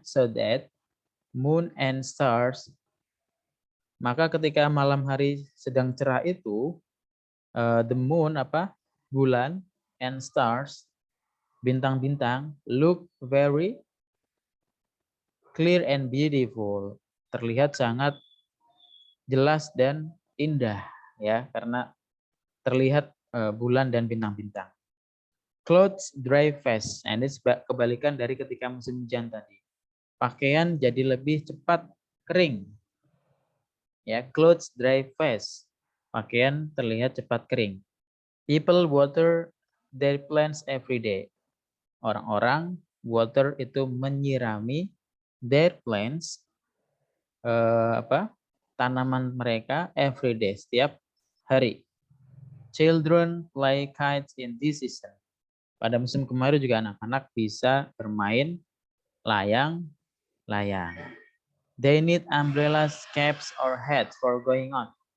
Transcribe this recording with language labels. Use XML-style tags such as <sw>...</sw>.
<en>So that moon and stars.</en> <id>Maka ketika malam hari sedang cerah itu, the moon apa?</id> <en>Bulan and stars,</en> <id>bintang-bintang,</id> <en>look very clear and beautiful.</en> <id>Terlihat sangat jelas dan indah ya, karena terlihat bulan dan bintang-bintang.</id> <en>Clothes dry fast, and</en> <id>ini kebalikan dari ketika musim hujan tadi. Pakaian jadi lebih cepat kering. Ya,</id> <en>clothes dry fast.</en> <id>Pakaian terlihat cepat kering.</id> <en>People water their plants every day.</en> <id>Orang-orang water itu menyirami</id> <en>their plants</en> <id>tanaman mereka</id> <en>every day,</en> <id>setiap hari.</id> <en>Children play kites in this season.</en> <id>Pada musim kemarau juga anak-anak bisa bermain layang-layang.</id> <en>They need umbrellas, caps, or hats for going on.</en>